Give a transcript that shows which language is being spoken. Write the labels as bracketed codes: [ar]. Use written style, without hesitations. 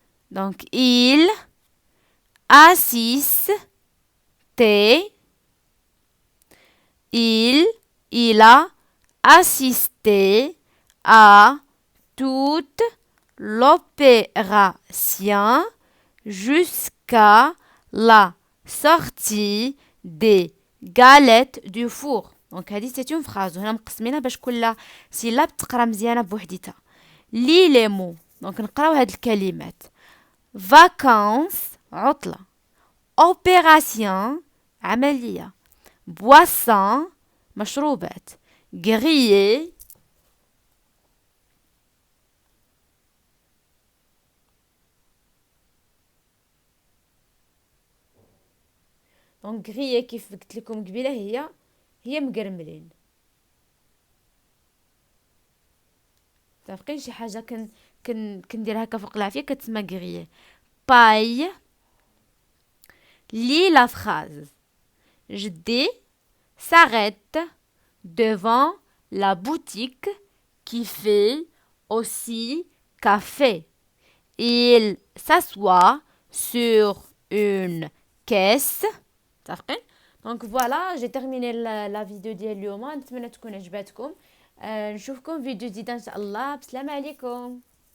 [fr] Donc, il assiste, il a assisté à toute l'opération jusqu'à la sortie des galettes du four. Donc هذه c'est une phrase. [ar] هنا مقسمينها باش كل سيلاب تقرا مزيانه بوحديتها. لي لي مو. دونك نقراو هاد الكلمات. [fr] vacances عطلة. opération عملية. boisson مشروبات. [ar] grillé دونك grillé كيف قلت لكم قبيله هي مقرملين. متفقين شي حاجه كندير هكا فوق العافيه كتسمى grillé. [fr] paille. lis la phrase. Jdi s'arrête devant la boutique qui fait aussi café. Il s'assoit sur une caisse. Donc voilà, j'ai terminé la vidéo [ar] ديال اليوم. نتمنى تكون عجبتكم. نشوفكم فيديو جديد ان شاء الله. بسلام عليكم.